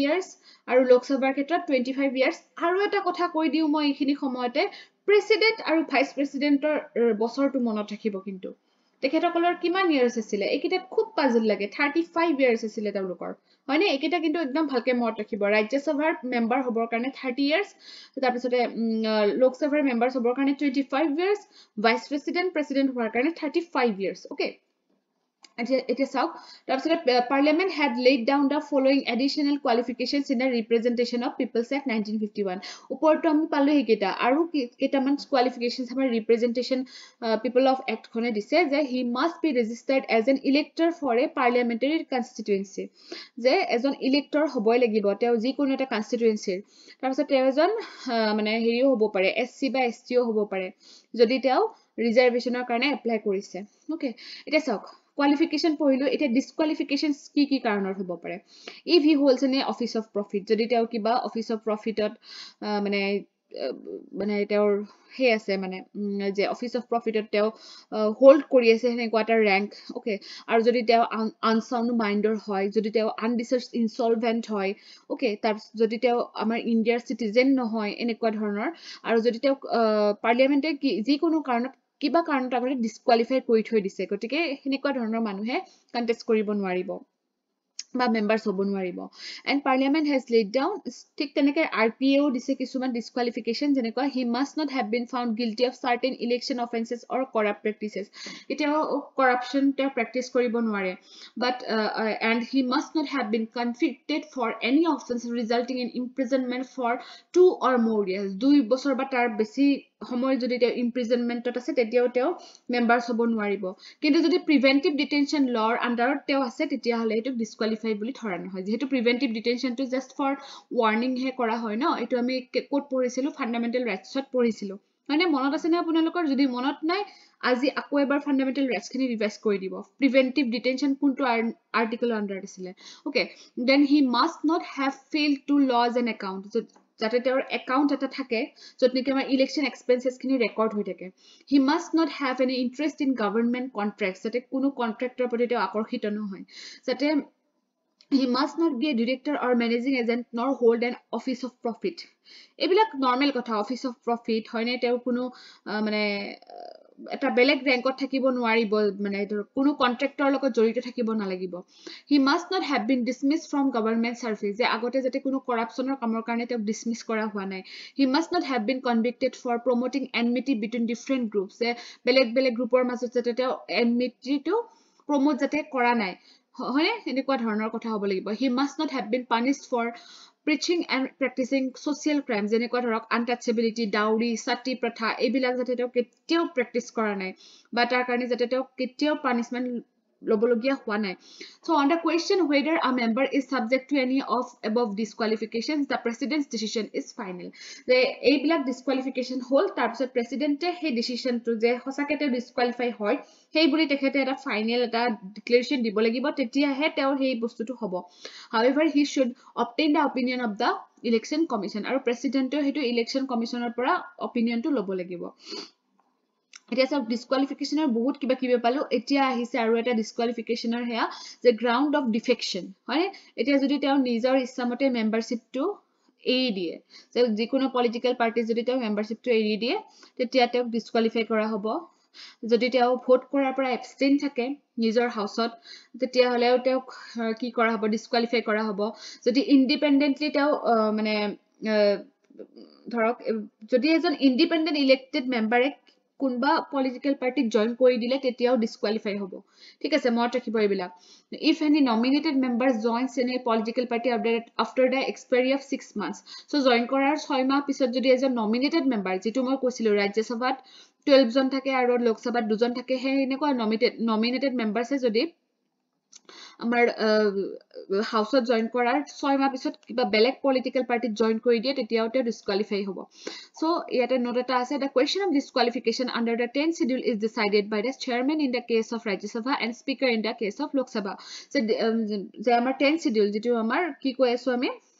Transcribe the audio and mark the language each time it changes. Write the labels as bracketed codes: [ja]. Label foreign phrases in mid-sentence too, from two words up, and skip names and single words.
[as] ইয়াৰ্স আৰু লোকসভাৰ ক্ষেত্ৰত 25 ইয়াৰ্স আৰু এটা কথা কৈ দিও মই এইখিনি সময়তে প্ৰেসিডেন্ট আৰু [en] vice president [as] বছৰটো মনত ৰাখিব কিন্তু তেখেতসকলৰ কিমান ইয়াৰ্স আছিল এইকেইটাত খুব পাজল লাগে 35 ইয়াৰ্স আছিল তেওঁলোকৰ হয়নে এইকেইটা কিন্তু একদম ভালকে মনত ৰাখিব ৰাজ্যসভাৰ মেম্বাৰ হ'বৰ কাৰণে 30 ইয়াৰ্স তাৰ পিছতে লোকসভাৰ মেম্বাৰ হ'বৰ কাৰণে 25 ইয়াৰ্স [en] vice president [as] হোৱাৰ কাৰণে 35 ইয়াৰ্স ওকে এতিয়া চাওক তাৰপিছতে পাৰ্লিয়ামেন্ট [en] had laid down the following additional qualifications in the representation of people's act 1951 [as] ওপৰটো আমি পালো এইকেইটা আৰু কেইটামান [en] qualifications আমাৰ representation people of act [as] খনে দিছে যে [en] he must be registered as an elector for a parliamentary constituency [as] যে এজন ইলেক্টৰ হ'বই লাগিব তেওঁ যিকোনো এটা কনস্টিটুৱেন্সিৰ তাৰপিছত তেওঁ এজন মানে হেৰিও হ'ব পাৰে এসসি বা এসটিও হ'ব পাৰে যদি তেওঁ ৰিজাৰ্ভেশনৰ কাৰণে এপ্লাই কৰিছে ওকে এটা চাওক qualification পঢ়িলো এটা disqualifications কি কাৰণৰ হ'ব পাৰে [en] if he holds an office of profit [as] যদি তেওঁ কিবা [en] office of profitত [as] মানে তেওঁৰ হে আছে মানে যে [en] office of profitত [as] তেওঁ হোল্ড কৰি আছে হেনেকুৱা এটা rank ওকে আৰু যদি তেওঁ [en] unsound minder [as] হয় যদি তেওঁ [en] unresearched insolvent [as] হয় ওকে তাৰ যদি তেওঁ আমাৰ ইণ্ডিয়াৰ সিটিজেন নহয় এনেকুৱা ধৰণৰ আৰু যদি তেওঁ পাৰ্লিয়ামেন্টে যিকোনো কাৰণত কিবা কাৰণত আগতে ডিসকুৱালিফাই কৰি থৈ দিছে গতিকে হেনেকুৱা ধৰণৰ মানুহে কন্টেষ্ট কৰিব নোৱাৰিব বা মেম্বাৰছ হ'ব নোৱাৰিব [en] and parliament has laid down [as] ঠিক তেনেকে RPO দিছে কিছুমান ডিসকুৱালিফিকেশন যেনেকুৱা [en] he must not have been found guilty of certain election offenses or corrupt practices [as] এতিয়াও corruption তেওঁ প্ৰেক্টিস কৰিব নোৱাৰে [en] but and he must not have been convicted for any offense resulting in imprisonment for 2 or more years [as] 2 বছৰ বা তাৰ বেছি সময় যদি তেওঁ ইমপ্ৰিজনমেন্টত আছে তেতিয়াও তেওঁ মেম্বাৰছ হ'ব নোৱাৰিব কিন্তু যদি [en] preventive detention law [as] আন্ডাৰত তেওঁ আছে তেতিয়া হলে এটো ডিসকুৱালিফাই বুলি ধৰা নহয় যেহেতু [en] preventive detention just for warning [as] হে কৰা হয় ন এটো আমি কোড পঢ়িছিলো [en] fundamental rights [as] পঢ়িছিলো মানে মনত আছে না আপোনালোকৰ যদি মনত নাই আজি আকৌ এবাৰ [en] fundamental rights [as] খিনি ৰিভাইজ কৰি দিব [en] preventive detention [as] কোনটো আৰ্টিকল আন্ডাৰত আছিল [en] okay then he must not have failed to lodge an account [as] যাতে তেওঁৰ একাউন্ট এটা থাকে যত নেকি আমাৰ [en] election expenses [as] খিনি ৰেকৰ্ড হৈ থাকে [en] he must not have any interest in government contracts [as] যাতে কোনো কন্ট্ৰাক্টৰ প্ৰতি তেওঁ আকৰ্ষিত নহয় যাতে [en] he must not be a director or managing agent nor hold an office of profit [as] এইবিলাক নরমাল কথা [en] office of profit [as] হয়নে তেওঁ কোনো মানে এটা বেলেগ ৰেংকত থাকিব নোৱাৰিব মানে কোনো কন্ট্ৰাক্টৰ লগত জড়িত থাকিব নালাগিব [en] he must not have been dismissed from government service যে [as] আগতে যাতে কোনো কৰাপচনৰ কামৰ কাৰণে তেওঁ ডিসমিস কৰা হোৱা নাই [en] he must not have been convicted for promoting enmity between different groups [as] যে বেলেগ গ্ৰুপৰ মাজত যাতে তেওঁ enmity টো প্ৰমোট যাতে কৰা নাই হয়নে এনেকুৱা ধৰণৰ কথা হ'ব লাগিব [en] he must not have been punished for preaching and practicing social crimes [as] যেনেকুৱা ধৰক [en] untouchability dowry [hi] सती प्रथा [as] এইবিলাক যাতে তেওঁ কেতিয়াও প্ৰেক্টিস কৰা নাই বা তাৰ কাৰণে যাতে তেওঁ কেতিয়াও পানিশমেন্ট লবলগীয়া হোৱা নাই [en] so on the question whether a member is subject to any of above disqualifications the president's decision is final [as] যে এইবিলাক disqualification হল তাৰ পিছত প্ৰেসিডেন্টে সেই ডিসিশনটো যে হসাকেতে ডিসকুৱালিফাই হয় সেই বুলি তেখেতে এটা ফাইনাল এটা ডিক্লেৰেশন দিব লাগিব তেতিয়াহে তেওঁ সেই বস্তুটো হ'ব [en] however he should obtain the opinion of the election commission [as] আৰু প্ৰেসিডেন্টে হেতু [en] election commissioner [as] পৰা opinionটো ল'ব লাগিব এতিয়া সব ডিসকুৱালিফিকেশনৰ বহুত কিবা পালো এতিয়া আহিছে আৰু এটা ডিসকুৱালিফিকেশনৰ হেয়া যে [en] ground of defection [as] হয় এতিয়া যদি তেওঁ নিজৰ ইচ্ছামতে মেম্বাৰশিপটো এৰি দিয়ে যে যিকোনো [en] political party [as] যদি তেওঁ মেম্বাৰশিপটো এৰি দিয়ে তেতিয়া তেওঁক ডিসকুৱালিফাই কৰা হ'ব যদি তেওঁ ভোট কৰাৰ পৰা এবষ্টেইন থাকে নিজৰ হাউসত তেতিয়া হলেও তেওঁক কি কৰা হ'ব ডিসকুৱালিফাই কৰা হ'ব যদি ইন্ডিপেন্ডেন্টলি তেওঁ মানে ধৰক যদি এজন [en] independent elected member [as] কোনবা [en] political party [as] জয়েন কৰি দিলে তেতিয়াও ডিসকুৱালিফাই হ'ব ঠিক আছে মনত ৰাখিব এইবিলাক [en] if any nominated member joins in a political party after the expiry of 6 months so [as] join কৰাৰ 6 মাহ পিছত যদি এজন [en] nominated member [as] যেটো মই কৈছিলো ৰাজ্যসভাত 12 জন থাকে আৰু লোকসভাত 2 জন থাকে হে এনেকুৱা [en] nominated members [as] যদি আমাৰ হাউসত জয়েন কৰাৰ 6 মাহ পিছত কিবা বেলেগ [en] political party [as] জয়েন কৰি দিয়ে তেতিয়াও তেওঁ ডিসকুৱালিফাই হ'ব সো ইয়াতে নোট এটা আছে [en] the question of disqualification under the 10th schedule is decided by the chairman in the case of Rajya Sabha and speaker in the case of Lok Sabha [as] যে আমাৰ [en] 10th schedule [as] যেটো আমাৰ কি কৈ আছো আমি